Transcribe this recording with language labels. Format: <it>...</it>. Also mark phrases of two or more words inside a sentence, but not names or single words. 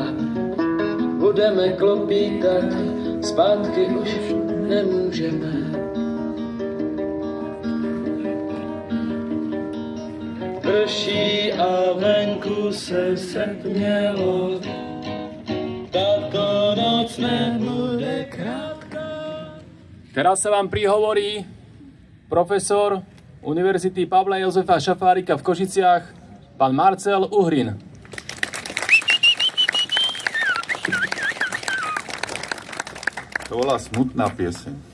<cs>Budeme klopítat, zpátky už nemůžeme. Prší a venku se setmělo, tato noc nebude krátká.</cs> <sk>Teraz sa vám prihovorí profesor Univerzity Pavla Jozefa Šafárika v Košiciach, pán Marcel Uhrin. To bola smutná pieseň.</sk>